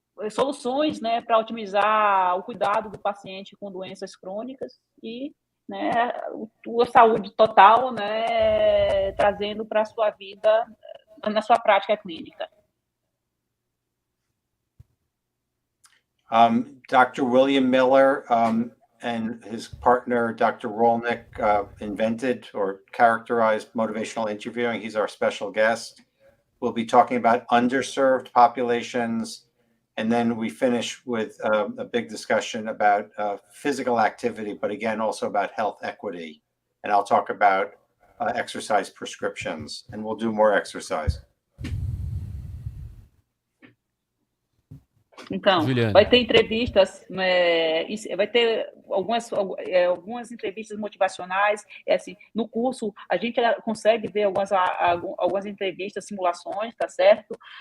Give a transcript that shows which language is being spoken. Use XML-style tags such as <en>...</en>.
<pt>Soluções, né, para otimizar o cuidado do paciente com doenças crônicas e, né, a saúde total, né, trazendo para a sua vida, na sua prática clínica.</pt> <en>Dr. William Miller and his partner, Dr. Rolnick, invented or characterized motivational interviewing. He's our special guest. We'll be talking about underserved populations. And then we finish with a big discussion about physical activity, but again, also about health equity. And I'll talk about exercise prescriptions, and we'll do more exercise.</en> <pt>Então, Juliana. vai ter entrevistas, vai ter algumas entrevistas motivacionais. Assim, no curso, a gente consegue ver algumas entrevistas, simulações, tá certo?</pt>